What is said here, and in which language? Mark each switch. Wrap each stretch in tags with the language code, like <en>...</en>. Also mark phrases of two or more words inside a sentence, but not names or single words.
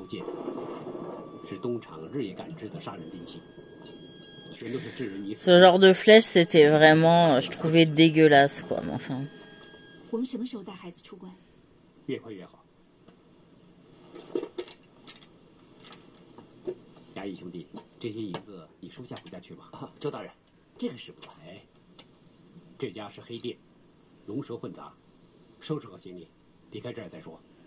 <zh>践，是东厂日夜感知的杀人兵器，全都是致人于死。</zh> <fr>Ce genre de flèche, c'était vraiment, je trouvais dégueulasse, quoi. Mais enfin.</fr> <zh>我们什么时候带孩子出关？越快越好。衙役兄弟，这些银子你收下回家去吧。啊，周大人，这个使不得。哎，这家是黑店，龙蛇混杂，收拾好行李，离开这儿再说。</zh>